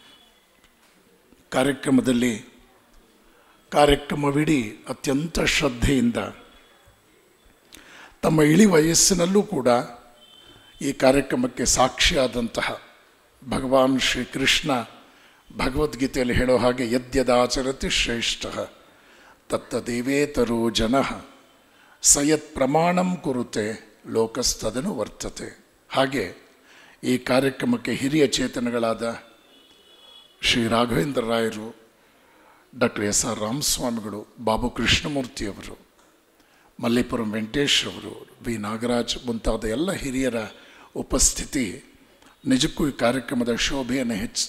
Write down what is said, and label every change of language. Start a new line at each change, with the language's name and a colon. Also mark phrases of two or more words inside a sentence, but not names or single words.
Kannada: ಕಾರ್ಯಕ್ರಮವಿಡೀ ಅತ್ಯಂತ ಶ್ರದ್ಧೆಯಿಂದ ತಮ್ಮ ಇಳಿ ವಯಸ್ಸಿನಲ್ಲೂ ಕೂಡ ಈ ಕಾರ್ಯಕ್ರಮಕ್ಕೆ ಸಾಕ್ಷಿಯಾದಂತಹ ಭಗವಾನ್ ಶ್ರೀಕೃಷ್ಣ ಭಗವದ್ಗೀತೆಯಲ್ಲಿ ಹೇಳೋ ಹಾಗೆ
Sanskrit: ಯದ್ಯದಾಚರತಿ ಶ್ರೇಷ್ಠ ತತ್ತದೇವೇತರೋ ಜನಃ ಸಯತ್ ಪ್ರಮಾಣಂ ಕುರುತೆ ಲೋಕಸ್ತದನು ವರ್ತತೆ.
Kannada: ಹಾಗೆ ಈ ಕಾರ್ಯಕ್ರಮಕ್ಕೆ ಹಿರಿಯ ಚೇತನಗಳಾದ ಶ್ರೀ ರಾಘವೇಂದ್ರ ರಾಯರು, ಡಾಕ್ಟರ್ ಎಸ್.ಆರ್. ರಾಮಸ್ವಾಮಿಗಳು, ಬಾಬು ಕೃಷ್ಣಮೂರ್ತಿಯವರು, ಮಲ್ಲೇಪುರಂ ವೆಂಕಟೇಶ್ರವರು, ವಿ ನಾಗರಾಜ್ ಮುಂತಾದ ಎಲ್ಲ ಹಿರಿಯರ ಉಪಸ್ಥಿತಿ ನಿಜಕ್ಕೂ ಈ ಕಾರ್ಯಕ್ರಮದ ಶೋಭೆಯನ್ನು ಹೆಚ್ಚಿತು.